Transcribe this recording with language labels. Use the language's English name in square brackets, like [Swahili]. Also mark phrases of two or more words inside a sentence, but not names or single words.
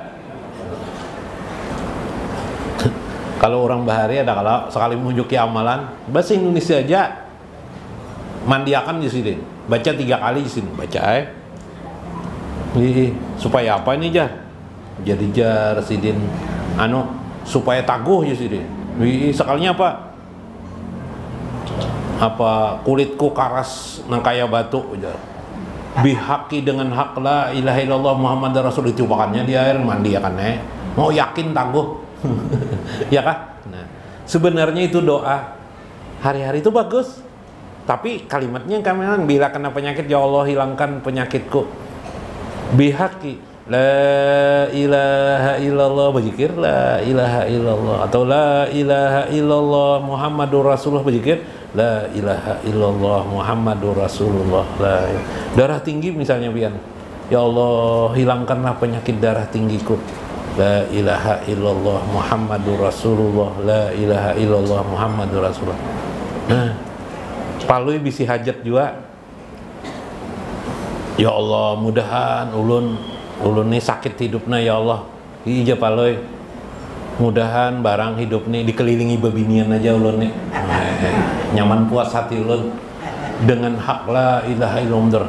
[Banjar] Kalau orang Bahari ada kalau sekali menunjuki amalan bahasa Indonesia aja mandiakan di sini, baca 3 kali di sini, baca supaya apa ini jadi jar sidin supaya taguh ya sidin. Sekalinya apa kulitku karas nang kaya batu jar. Bihaqi dengan hak [Arabic] لا إله إلا الله محمد رسول, [Banjar] itu makannya di air mandi ya kan mau yakin tangguh. Ya kah? Nah, sebenarnya itu doa hari-hari itu bagus, tapi kalimatnya kami bila kena penyakit, [Arabic] يا الله [Banjar] hilangkan penyakitku. [Arabic] بحق لا إله إلا الله, berzikir لا إله إلا الله atau لا إله إلا الله محمد رسول الله, berzikir لا إله إلا الله محمد رسول الله. [Banjar] Darah tinggi misalnya pian, [Arabic] يا الله [Banjar] hilangkanlah penyakit darah tinggiku. [Arabic] لا إله إلا الله محمد رسول الله, لا إله إلا الله محمد رسول الله. [Banjar] Nah, palui bisi hajat juga. [Arabic] يا الله, [Banjar] mudahan ulun ini sakit hidupna [Arabic] يا الله. [Banjar] Ija palui. Mudahan barang hidup nih dikelilingi bebinian aja ulun nih. Nyaman puas hati ulun dengan hak [Arabic] لا إله إلا الله.